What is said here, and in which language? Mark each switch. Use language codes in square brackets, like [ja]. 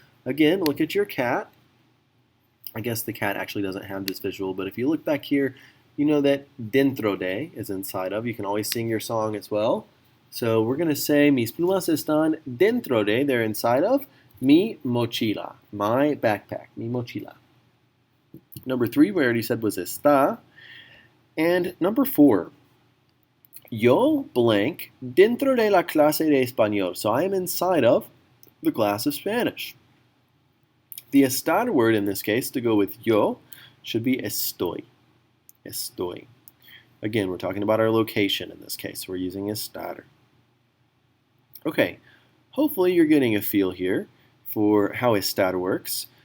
[en] Again, look at your cat. I guess the cat actually doesn't have this visual, but if you look back here, you know that dentro de is inside of. You can always sing your song as well. So we're going to say [es] mis plumas están dentro de, [en] they're inside of [es] mi mochila, [en] my backpack, mi mochila. Number 3, we already said was está. And number 4, [es] yo blank dentro de la clase de español. [en] So I am inside of the class of Spanish. The estar word in this case to go with yo should be estoy. Estoy. Again, we're talking about our location in this case. We're using estar. Okay, hopefully you're getting a feel here for how estar works.